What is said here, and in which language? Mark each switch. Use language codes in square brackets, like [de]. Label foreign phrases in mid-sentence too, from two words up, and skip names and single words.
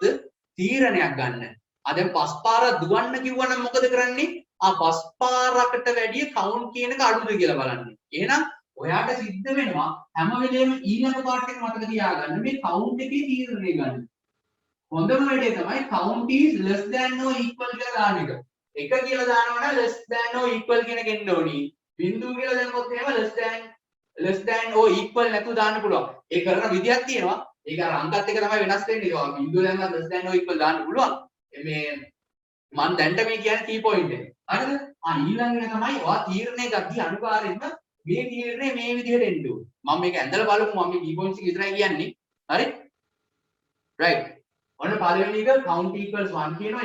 [si] තීරණයක් ගන්න. දැන් 5 පාරක් දුවන්න කිව්වනම් මොකද කරන්නේ? 5 පාරකට වැඩිය කවුන්ට් කියන එක අඩුද කියලා බලන්න. එහෙනම් ඔයාට සිද්ධ වෙනවා හැම වෙලේම ඊළඟ පාර්ට් එක මතක තියාගන්න මේ කවුන්ට් එකේ තීරණය ගන්න. හොඳම වැඩේ තමයි [en] count is less than or equal [si] කියලා දාන එක. 1 කියලා දානවා නම් [en] less than or equal [si] කියන එක එන්න ඕනි. බිංදුව කියලා දැම්මොත් එහෙම [en] less than or equal [si] නැතුව දාන්න පුළුවන්. ඒ කරන විදියක් තියෙනවා. ඒක අර අංකත් එක තමයි වෙනස් වෙන්නේ. ඒක බිංදුව දැම්මත් [en] less than or equal [si] දාන්න පුළුවන්. මේ මම දැන්ට මේ කියන්නේ [en] key point [si] එක. හරිද? ඊළඟ එක තමයි ඔයා තීරණය ගද්දී අනිවාර්යෙන්ම මේ තීරණය මේ විදිහට එන්න ඕනේ. මම මේක ඇඳලා බලමු. මම මේ [en] key points [si] එක විතරයි කියන්නේ. හරි? right. ඔන්න පළවෙනි එක [en] count equals 1 [si] කියනවා.